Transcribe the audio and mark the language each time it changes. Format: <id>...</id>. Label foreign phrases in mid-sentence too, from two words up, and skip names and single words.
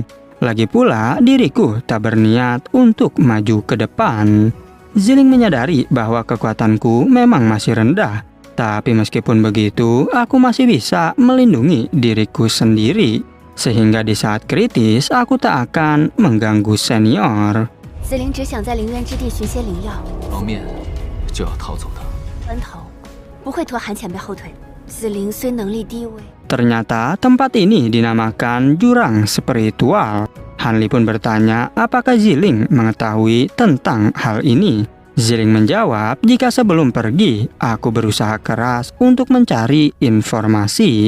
<id>Lagi pula diriku tak berniat untuk maju ke depan. Ziling menyadari bahwa kekuatanku memang masih rendah. Tapi meskipun begitu, aku masih bisa melindungi diriku sendiri. Sehingga di saat kritis, aku tak akan mengganggu senior.</id> <zh>紫菱只想在灵渊之地寻些灵药，蒙面就要逃走的。关头不会拖韩前辈后腿。紫菱虽能力低微，</zh> <id>Ternyata tempat ini dinamakan jurang spiritual. Han Li pun bertanya apakah Ziling mengetahui tentang hal ini. Ziling menjawab jika sebelum pergi, aku berusaha keras untuk mencari informasi.</id>